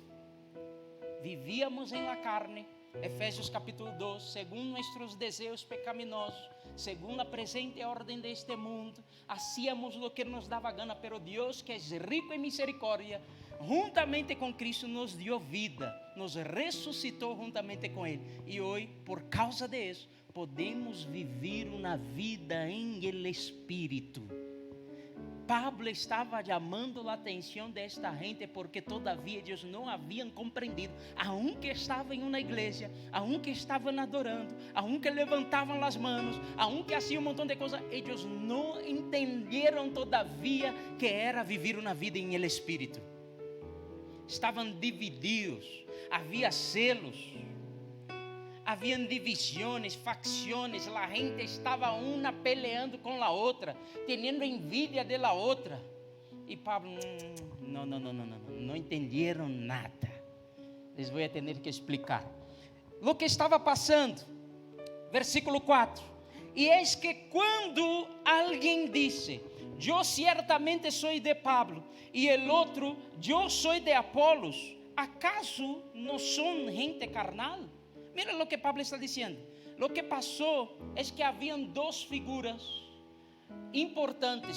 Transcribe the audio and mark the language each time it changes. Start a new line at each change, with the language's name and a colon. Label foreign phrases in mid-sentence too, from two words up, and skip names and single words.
Spanish: Vivíamos en la carne, Efesios capítulo 2, según nuestros deseos pecaminosos, según la presente orden de este mundo, hacíamos lo que nos daba gana, pero Dios, que es rico en misericordia, juntamente con Cristo nos dio vida, nos resucitó juntamente con Él, y hoy por causa de eso podemos vivir una vida en el Espíritu.
Portuguese: Pablo estava chamando a atenção desta gente, porque todavia eles não haviam compreendido, aunque estavam em uma igreja, aunque estavam adorando, aunque levantavam as mãos, aunque haciam um montão de coisas, eles não entenderam todavia que era viver uma vida em el Espírito. Estavam divididos, havia
Spanish: celos, haviam divisiones, facciones, la gente estava una peleando con la otra, teniendo envidia de la otra. Y Pablo, no entendieron nada. Les voy a tener que explicar lo que estava passando. Versículo 4. Y es que cuando alguien dice: yo ciertamente soy de Pablo, y el otro: yo soy de Apolos, ¿acaso no son gente carnal? Mira lo que Pablo está diciendo. Lo que pasó es que habían 2 figuras importantes.